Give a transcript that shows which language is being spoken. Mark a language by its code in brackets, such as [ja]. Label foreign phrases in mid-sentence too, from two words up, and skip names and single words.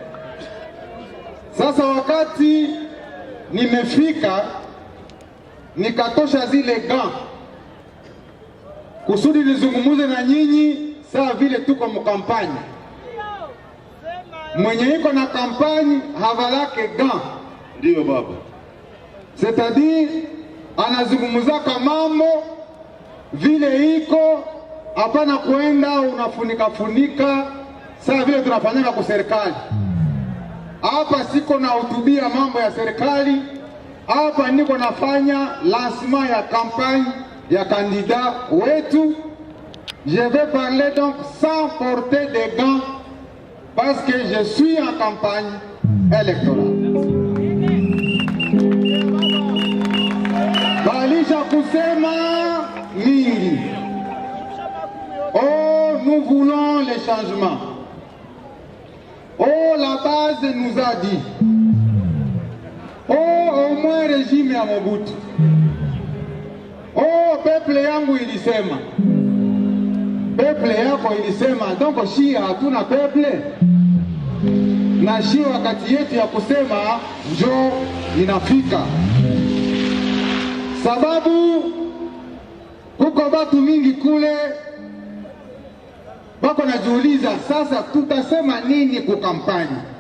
[sw] Sasa wakati nimefika nikatosha zile gants kusudi nizungumuze na nyinyi sawa vile tuko mkampani. Mwenye iko na kampani havalake gants. Ndio baba. C'est-à-dire anazungumuzaka mambo vile iko, hapana kuenda unafunika funika sawa vile tunafanyaka kwa serikali. Hapa siko na hutubia mambo ya serikali, hapa niko nafanya lancement ya campagne ya candidat wetu. [fr] Je vais parler donc sans porter des gants parce que je suis en campagne électorale. [sw] Balisha kusema mingi. [fr] Oh, nous voulons les changements. Oh, la base nous a dit. Oh, au moins régime ya Mobutu. [sw] Oh, peuple yangu ilisema. Peuple yako ilisema. Donc shia hatuna peuple. Na shia wakati yetu ya kusema njo inafika. Sababu kuko batu mingi kule bako najiuliza, sasa tutasema nini kukampani?